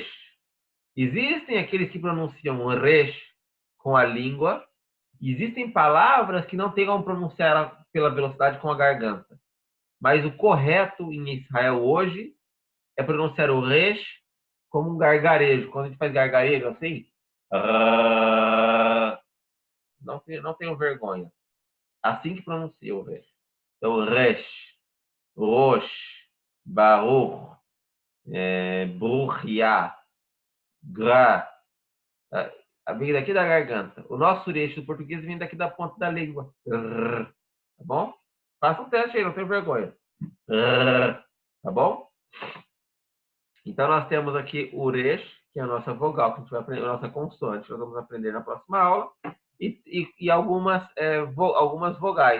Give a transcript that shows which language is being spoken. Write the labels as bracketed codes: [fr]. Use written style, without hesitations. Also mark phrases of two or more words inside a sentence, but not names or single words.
[pt] Existem aqueles que pronunciam o Resh com a língua, existem palavras que não tem como pronunciar ela pela velocidade com a garganta. Mas o correto em Israel hoje é pronunciar o resh como um gargarejo. Quando a gente faz gargarejo assim, não tenho vergonha. Assim que pronuncia o resh. Então, [he] ריש ראש ברוך ברוכיה, gra. [pt] Vem daqui da garganta. O nosso eixo do português vem daqui da ponta da língua. Tá bom? Faça um teste aí, não tenho vergonha. Tá bom? Então, nós temos aqui o resh, que é a nossa vogal, que a gente vai aprender, a nossa consoante, que nós vamos aprender na próxima aula, e algumas vogais.